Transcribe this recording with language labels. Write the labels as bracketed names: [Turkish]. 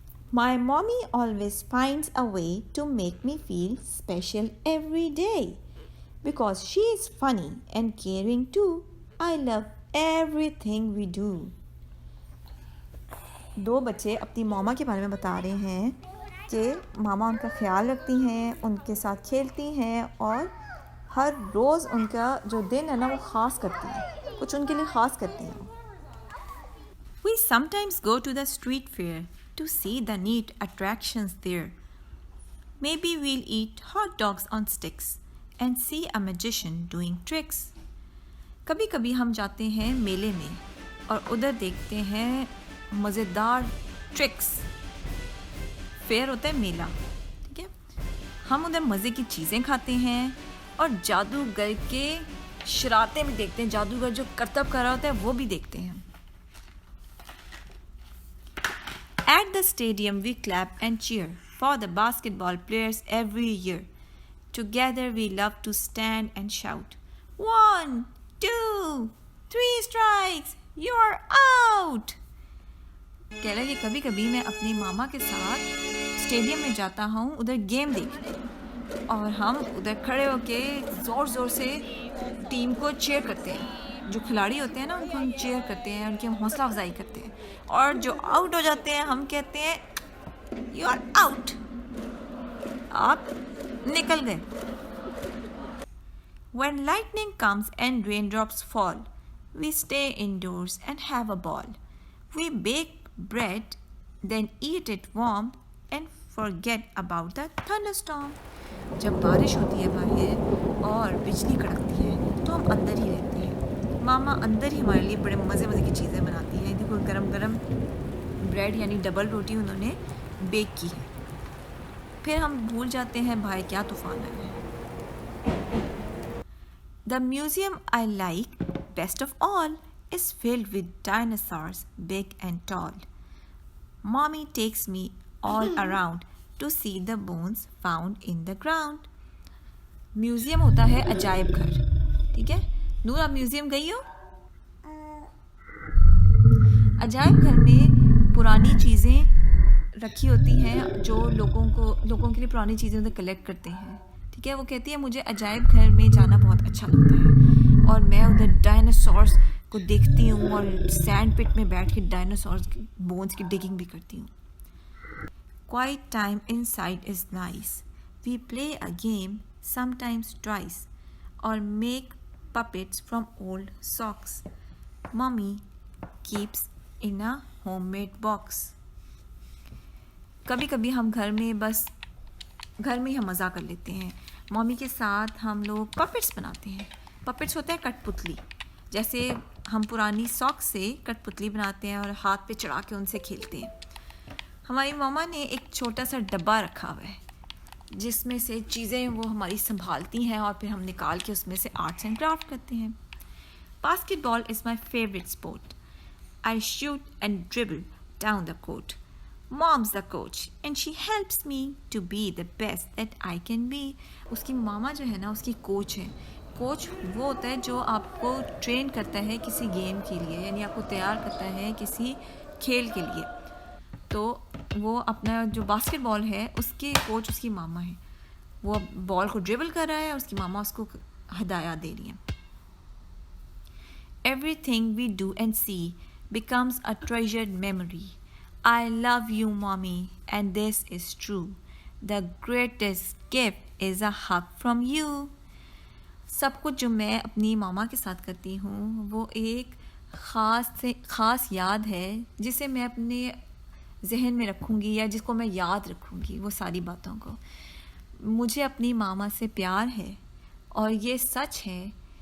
[English] My mommy always finds a way to make me feel special every day. Because she is funny and caring too, I love everything we do. [Hindi] दो बच्चे अपनी मामा के बारे में बता रहे हैं कि मामा उनका ख्याल रखती हैं, उनके साथ खेलती हैं और हर रोज़ उनका जो दिन है ना वो ख़ास करती हैं, कुछ उनके लिए ख़ास करती हैं। [English] We sometimes go to the street fair to see the neat attractions there. Maybe we'll eat hot dogs on sticks and see a magician doing tricks. [Hindi] कभी कभी हम जाते हैं मेले में और उधर देखते हैं मज़ेदार ट्रिक्स। फेयर होता है मेला, ठीक है। हम उधर मज़े की चीज़ें खाते हैं और जादूगर के शरारतें भी देखते हैं। जादूगर जो करतब कर रहा होता है वो भी देखते हैं। [English] At the stadium we clap and cheer for the basketball players every year. Together we love to stand and shout, 1, 2, 3 strikes, you're out. [Hindi] कह रहा है कि कभी कभी मैं अपनी मामा के साथ स्टेडियम में जाता हूँ उधर गेम देखने और हम उधर खड़े होके ज़ोर ज़ोर से टीम को चीयर करते हैं। जो खिलाड़ी होते हैं ना उनको हम चीयर करते हैं, उनकी हम हौसला अफजाई करते हैं और जो आउट हो जाते हैं हम कहते हैं [English] you are out, [Hindi] आप निकल गए। [English] When lightning comes and raindrops fall, we stay indoors and have a ball. We bake bread, then eat it warm and forget about the thunderstorm. [Hindi] जब बारिश होती है बाहर और बिजली कड़कती है तो हम अंदर ही रहते हैं। मामा अंदर ही हमारे लिए बड़े मज़े की चीज़ें बनाती हैं। देखो गरम गरम ब्रेड यानी डबल रोटी उन्होंने बेक की है। फिर हम भूल जाते हैं भाई क्या तूफ़ान आया है। [English] The museum I like best of all is filled with dinosaurs big and tall. Mommy takes me all around to see the bones found in the ground. [Hindi] Museum होता है अजायब घर, ठीक है। नूर आप म्यूज़ियम गई हो? अजायब घर में पुरानी चीज़ें रखी होती हैं जो लोगों के लिए पुरानी चीज़ें उधर कलेक्ट करते हैं, ठीक है। वो कहती है मुझे अजायब घर में जाना बहुत अच्छा लगता है और मैं उधर डायनासोर्स को देखती हूँ और सैंड पिट में बैठ के डायनासोर्स की बोन्स की डिगिंग भी करती हूँ। [English] Quiet time inside is nice. We play a game, sometimes twice, or make puppets from old socks. Mommy keeps in a homemade box. [Hindi] कभी कभी हम घर में ही हम मज़ा कर लेते हैं। मम्मी के साथ हम लोग पपेट्स बनाते हैं। पपेट्स होते हैं कठपुतली, जैसे हम पुरानी सॉक्स से कठपुतली बनाते हैं और हाथ पे चढ़ा के उनसे खेलते हैं। हमारी मामा ने एक छोटा सा डब्बा रखा हुआ है जिसमें से चीज़ें वो हमारी संभालती हैं और फिर हम निकाल के उसमें से आर्ट्स एंड क्राफ्ट करते हैं। [English] Basketball is my favourite sport. I shoot and dribble down the court. Mom's the coach and she helps me to be the best that I can be. [Hindi] उसकी मामा जो है ना उसकी कोच है। Coach वो होता है जो आपको ट्रेन करता है किसी गेम के लिए, यानी आपको तैयार करता है किसी खेल के लिए। तो वो अपना जो बास्केटबॉल है उसके कोच उसकी मामा है। वो बॉल को ड्रिबल कर रहा है और उसकी मामा उसको हदायत दे रही है। [English] Everything we do and see becomes a treasured memory. I love you, Mommy, and this is true. The greatest gift is a hug from you. [Hindi] सब कुछ जो मैं अपनी मामा के साथ करती हूँ वो एक ख़ास याद है जिसे मैं अपने जहन में रखूँगी या जिसको मैं याद रखूँगी वो सारी बातों को। मुझे अपनी मामा से प्यार है और ये सच है